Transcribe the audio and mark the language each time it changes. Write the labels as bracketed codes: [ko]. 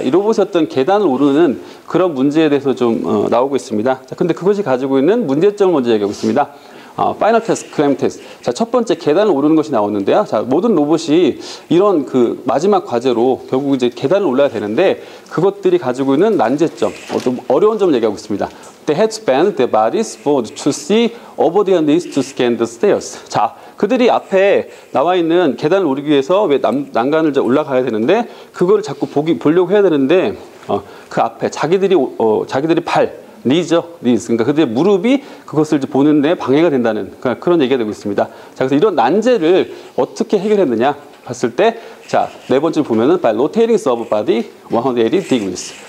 [ko] 이 로봇이 어떤 계단을 오르는 그런 문제에 대해서 좀 나오고 있습니다. 자, 근데 그것이 가지고 있는 문제점을 먼저 얘기하고 있습니다. 파이널 테스트, 클램 테스트. 자, 첫 번째 계단을 오르는 것이 나오는데요. 자, 모든 로봇이 이런 그 마지막 과제로 결국 이제 계단을 올라야 되는데, 그것들이 가지고 있는 난제점, 어떤 어려운 점을 얘기하고 있습니다. [en] They had to bend their bodies forward to see over their knees to scan the stairs. [ko] 자, 그들이 앞에 나와 있는 계단을 오르기 위해서 왜 난간을 올라가야 되는데, 그걸 자꾸 보려고 해야 되는데, 그 앞에 자기들이 니죠. 그러니까 그들의 무릎이 그것을 이제 보는데 방해가 된다는 그런 얘기가 되고 있습니다. 자, 그래서 이런 난제를 어떻게 해결했느냐 봤을 때, 자, 네 번째 보면은 [en] by rotating servo body 180 degrees.